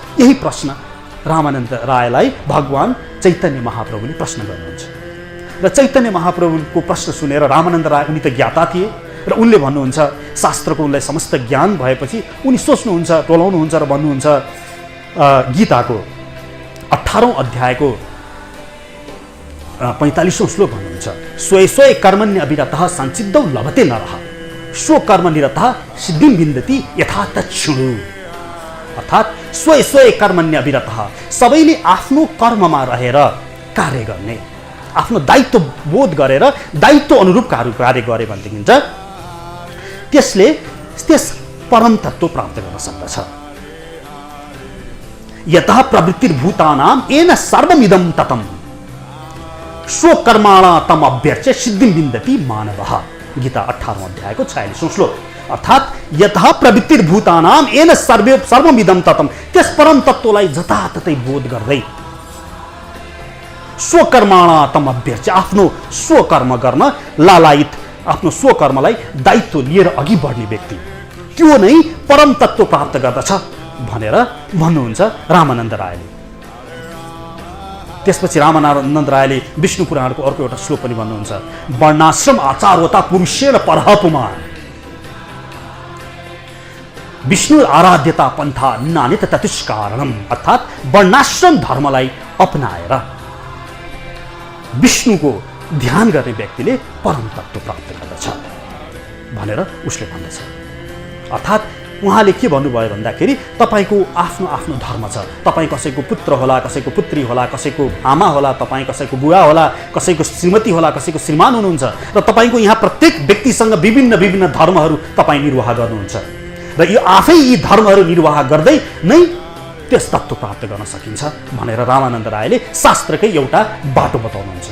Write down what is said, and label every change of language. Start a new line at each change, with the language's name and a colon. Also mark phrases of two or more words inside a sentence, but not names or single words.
Nepali: यही प्रश्न रामानन्द रायलाई भगवान चैतन्य महाप्रभुले प्रश्न गर्नुहुन्छ र चैतन्य महाप्रभुको प्रश्न सुनेर रामानन्द राय, उनी त ज्ञाता थिए र उनले भन्नुहुन्छ, शास्त्रको उनलाई समस्त ज्ञान भएपछि उनी सोच्नुहुन्छ, टोलाउनुहुन्छ र भन्नुहुन्छ, गीताको 18औं अध्यायको 45औं श्लोक भन्नुहुन्छ,
Sanskrit: स्वय स्वय कर्मण्य अविरतः संसिद्धौ लभते नरः स्व कर्म निरतः सिद्धिं विन्दति यथा तच्छृणु। अर्थात् स्वय स्वय कर्मण्य अविरतः,
Nepali: सबैले आफ्नो कर्ममा रहेर कार्य गर्ने, आफ्नो दायित्व बोध गरेर दायित्व अनुरूप कार्य गरे भनेदेखि त्यसले त्यस परम तत्त्व प्राप्त गर्न सक्दछ।
Sanskrit: यतः प्रवृत्तिर्भूतानां येन सर्वमिदं ततं स्वकर्माणा तम अभ्यर्च्य सिद्धिं विन्दति मानवः।
Nepali: गीता 18औं अध्यायको 46औं श्लोक।
Sanskrit: अर्थात् यतः प्रवृत्तिर्भूतानां येन सर्वमिदं ततं,
Nepali: त्यस परम तत्त्वलाई जताततै बोध गर्दै
Sanskrit: स्वकर्माणा तम अभ्यर्च्य,
Nepali: आफ्नो स्वकर्म गर्न लालायित, आफ्नो स्वकर्मलाई दायित्व लिएर अघि बढ्ने व्यक्ति, त्यो नै परम तत्त्व प्राप्त गर्दछ भनेर भन्नुहुन्छ रामानन्द रायले। त्यसपछि रामानन्द रायले विष्णु पुराणको अर्को एउटा श्लोक पनि भन्नुहुन्छ,
Sanskrit: वर्णाश्रम आचारवता पुरुषेण परः पुमान् विष्णु आराध्यता पन्था नान्यत ततुष्कारणम्।
Nepali: अर्थात् वर्णाश्रम धर्मलाई अपनाएर विष्णुको ध्यान गर्ने व्यक्तिले परम तत्त्व प्राप्त गर्दछ भनेर उसले भन्दछ। अर्थात् उहाँले के भन्नुभयो भन्दाखेरि, तपाईँको आफ्नो आफ्नो धर्म छ, तपाईँ कसैको पुत्र होला, कसैको पुत्री होला, कसैको आमा होला, तपाईँ कसैको बुवा होला, कसैको श्रीमती होला, कसैको श्रीमान हुनुहुन्छ र तपाईँको यहाँ प्रत्येक व्यक्तिसँग विभिन्न विभिन्न धर्महरू तपाईँ निर्वाह गर्नुहुन्छ र यो आफै यी धर्महरू निर्वाह गर्दै नै त्यस तत्त्व प्राप्त गर्न सकिन्छ भनेर रामानन्द रायले शास्त्रकै एउटा बाटो बताउनुहुन्छ।